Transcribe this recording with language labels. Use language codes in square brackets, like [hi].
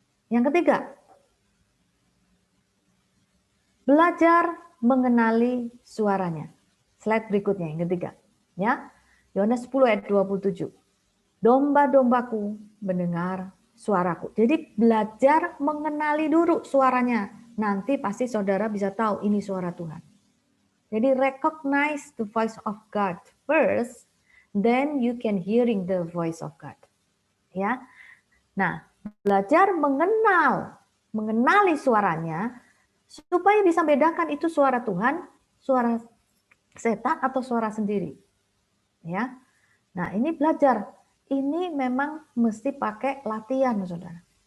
[id] Yang ketiga, belajar mengenali suaranya. Slide berikutnya yang ketiga. Ya. Yohanes 10 ayat 27. Domba-dombaku mendengar suaraku. Jadi belajar mengenali dulu suaranya. Nanti pasti Saudara bisa tahu ini suara Tuhan. [en] Jadi recognize the voice of God first, then you can hearing the voice of God. [id] Ya. Nah, belajar mengenali suaranya supaya bisa bedakan itu suara Tuhan, suara setan atau suara sendiri. Ya. Nah, ini belajar. Ini memang mesti pakai latihan, Saudara.